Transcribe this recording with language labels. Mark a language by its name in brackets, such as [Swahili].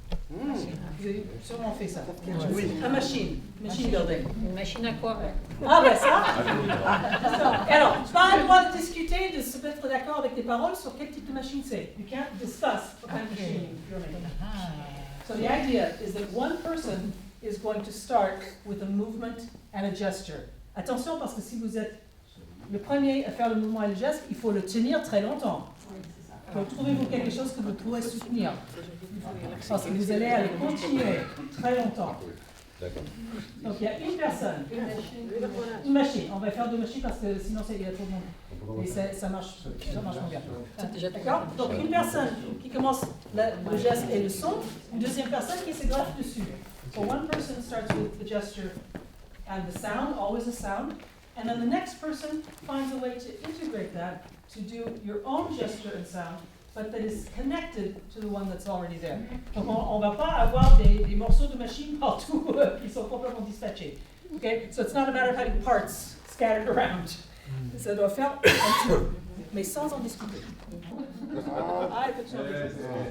[French] Vous avez sûrement fait ça. Oui. Une machine building. Une machine à quoi? Ah ben ça. Alors, tu n'as pas le droit de discuter, de se mettre d'accord avec tes paroles sur quel type de machine c'est. [English] You can't discuss what kind of machine you're making. So the idea is that one person is going to start with a movement and a gesture. [French] Attention, parce que si vous êtes le premier à faire le mouvement et le geste, il faut le tenir très longtemps. Donc trouvez-vous quelque chose que vous pourrez soutenir. Parce que vous allez continuer très longtemps. Donc il y a une personne. Une machine. On va faire 2 machines parce que sinon il y a trop de monde. Et ça marche moins bien. D'accord? Donc une personne qui commence le geste et le son, une deuxième personne qui se greffe dessus. [English] So one person starts with the gesture and the sound, always a sound. And then the next person finds a way to integrate that to do your own gesture and sound, but that is connected to the one that's already there. [French] Donc on ne va pas avoir des morceaux de machine partout qui sont complètement dispatchés. [English] Okay? So it's not a matter of having parts scattered around. [French] Ça doit faire un tout, mais sans en discuter. Ah, il faut que tu en discutes.